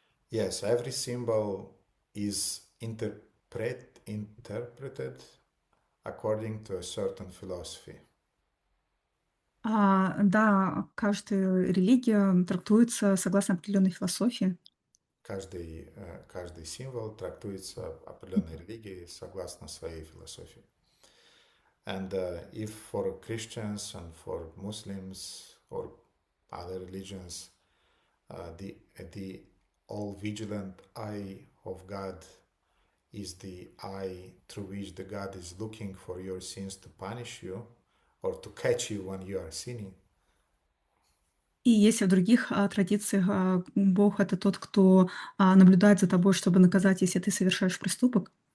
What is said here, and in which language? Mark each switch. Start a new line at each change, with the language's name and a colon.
English: Yes, every symbol is interpreted according to a certain philosophy.
Russian: Да, каждая религия трактуется согласно определенной философии. Каждый символ трактуется определенной религией согласно своей философии.
English: And if for Christians and for Muslims or other religions, the all-vigilant eye of God is the eye through which the God is looking for your sins to punish you or to catch you when you are sinning.
Russian: И если в других традициях Бог — это тот, кто наблюдает за тобой, чтобы наказать, если ты совершаешь проступок,